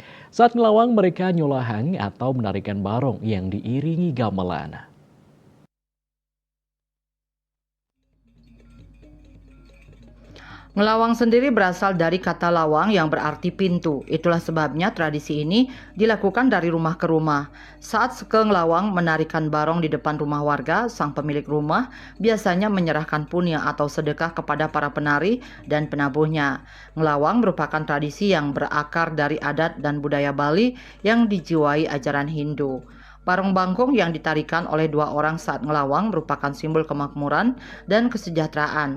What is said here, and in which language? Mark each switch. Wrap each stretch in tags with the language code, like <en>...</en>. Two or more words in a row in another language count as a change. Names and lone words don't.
<id>Saat ngelawang mereka nyolahang atau menarikan barong yang diiringi gamelan. Ngelawang sendiri berasal dari kata lawang yang berarti pintu. Itulah sebabnya tradisi ini dilakukan dari rumah ke rumah. Saat seke ngelawang menarikan barong di depan rumah warga, sang pemilik rumah biasanya menyerahkan punya atau sedekah kepada para penari dan penabuhnya. Ngelawang merupakan tradisi yang berakar dari adat dan budaya Bali yang dijiwai ajaran Hindu. Barong bangkong yang ditarikan oleh dua orang saat ngelawang merupakan simbol kemakmuran dan kesejahteraan.</id>